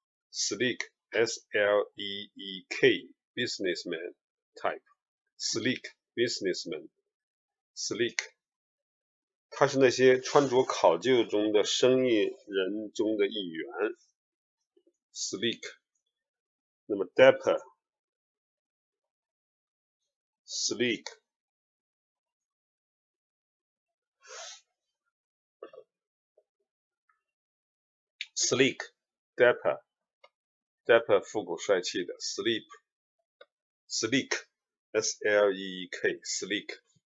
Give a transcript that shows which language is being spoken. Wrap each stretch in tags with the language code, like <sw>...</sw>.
<en>Sleek, S-L-E-E-K, businessman type. Sleek, businessman. Sleek.</en> <zh>他是那些穿着考究中的生意人中的一员。</zh> <en>Sleek. 那么 dapper, sleek. Sleek, dapper,</en> <zh>复古帅气的</zh> <en>sleek, S-L-E-E-K, sleek.</en>